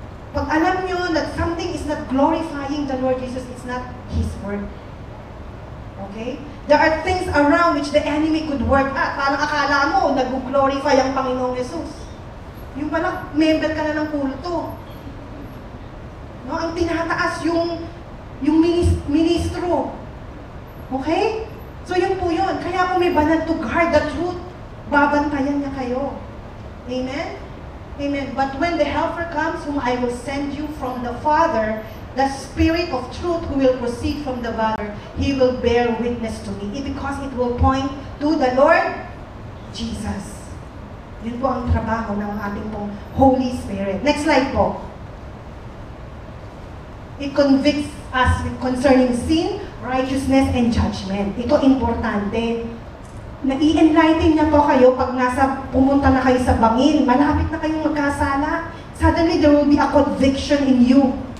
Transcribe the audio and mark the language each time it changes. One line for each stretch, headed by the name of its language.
Filipino: Pag alam nyo
English: that something is not glorifying the Lord Jesus, it's not His Word. Okay? There are things around which the enemy could work at.
Filipino: Parang akala mo, nag-glorify ang Panginoong Jesus. Yung pala, member ka na ng kulto. No? Ang tinataas yung ministro. Okay? So yun po yun. Kaya kung may banal
English: to guard the truth,
Filipino: babantayan niya kayo. Amen? Amen.
English: But when the Helper comes, whom I will send you from the Father, the Spirit of truth who will proceed from the Father, He will bear witness to me. Because it will point to the Lord Jesus.
Filipino: Yun po ang trabaho ng ating pong Holy Spirit. Next slide po.
English: It convicts us concerning sin, righteousness, and judgment.
Filipino: Ito importante. Na-i-enlighten niya po kayo pag pumunta na kayo sa bangin, malapit na kayong magkasala.
English: Suddenly, there will be a conviction in you.